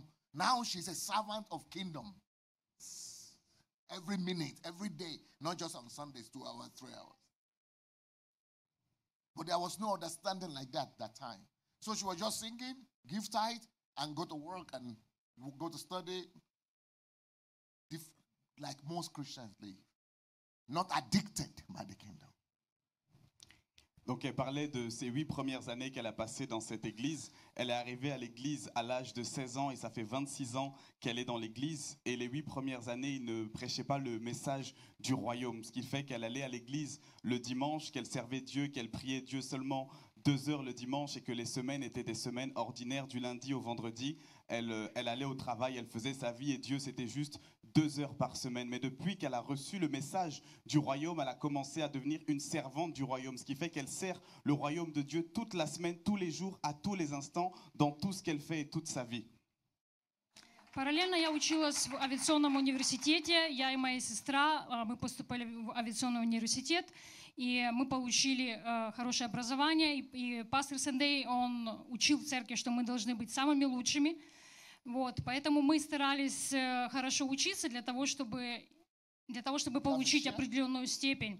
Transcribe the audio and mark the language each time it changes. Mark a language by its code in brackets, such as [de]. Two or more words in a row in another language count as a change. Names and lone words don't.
[en] Now she's a servant of kingdom. Every minute, every day, not just on Sundays, 2 hours, 3 hours. But there was no understanding like that time. So she was just singing, give tithe, and go to work and go to study, like most Christians live. Not addicted by the kingdom. [fr] Donc elle parlait de ces 8 premières années qu'elle a passées dans cette église. Elle est arrivée à l'église à l'âge de 16 ans et ça fait 26 ans qu'elle est dans l'église. Et les 8 premières années, il ne prêchait pas le message du royaume. Ce qui fait qu'elle allait à l'église le dimanche, qu'elle servait Dieu, qu'elle priait Dieu seulement 2 heures le dimanche et que les semaines étaient des semaines ordinaires du lundi au vendredi. Elle allait au travail, elle faisait sa vie et Dieu, c'était juste 2 heures par semaine. Mais depuis qu'elle a reçu le message du royaume, elle a commencé à devenir une servante du royaume. Ce qui fait qu'elle sert le royaume de Dieu toute la semaine, tous les jours, à tous les instants, dans tout ce qu'elle fait et toute sa vie. [ru] Параллельно я училась в авиационном университете. Я и моя сестра, мы поступали в авиационный университет, и мы получили хорошее образование. И пастор Сэндей, он учил в церкви, что мы должны быть самыми лучшими. Вот, поэтому мы старались хорошо учиться для того, чтобы получить определенную степень.